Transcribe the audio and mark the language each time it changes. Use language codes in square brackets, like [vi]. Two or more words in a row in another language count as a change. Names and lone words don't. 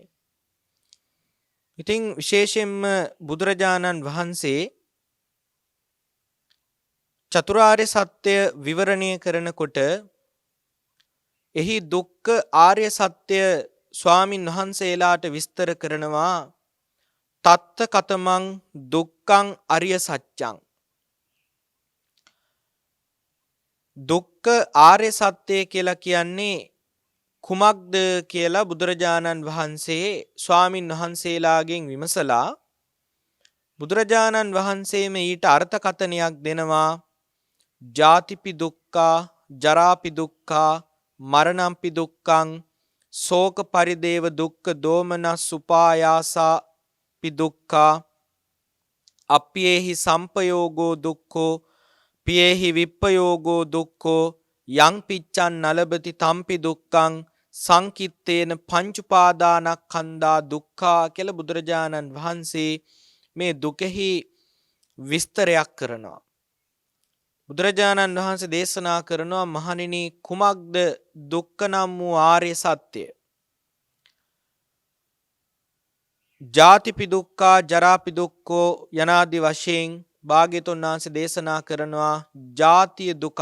[si] ඉතින් විශේෂයෙන්ම බුදුරජාණන් වහන්සේ චතුරාර්ය සත්‍ය විවරණය කරනකොට එහි දුක්ඛ ආර්ය සත්‍ය ස්වාමින් වහන්සේලාට විස්තර කරනවා [pi] තත්ත කතමං දුක්ඛං අරිය සත්‍යං. [si] දුක්ඛ ආර්ය සත්‍ය කියලා කියන්නේ කුමක්ද කියලා බුදුරජාණන් වහන්සේ ස්වාමින් වහන්සේලාගෙන් විමසලා බුදුරජාණන් වහන්සේම ඊට අර්ථකථනයක් දෙනවා. [pi] ජාතිපි දුක්ඛා ජරාපි දුක්ඛා මරණම්පි දුක්ඛං ශෝක පරිදේව දුක්ඛ දෝමනස් උපායාසා පි දුක්ඛා අප්පියේහි සම්පයෝගෝ දුක්ඛෝ පියේහි විප්පයෝගෝ දුක්ඛෝ යං පිච්ඡන් නලබති තම්පි දුක්ඛං සංකිත්තේන පංච උපාදානස්කන්ධා දුක්ඛා [si] කියලා බුදුරජාණන් වහන්සේ මේ දුකෙහි විස්තරයක් කරනවා. බුදුරජාණන් වහන්සේ දේශනා කරනවා මහණෙනි කුමක්ද දුක්ඛ නම් වූ ආර්ය සත්‍ය? [pi] ජාතිපි දුක්ඛා ජරාපි දුක්ඛෝ [si] යනාදි වශයෙන් භාග්‍යතුන් වහන්සේ දේශනා කරනවා ජාතිය දුකක්.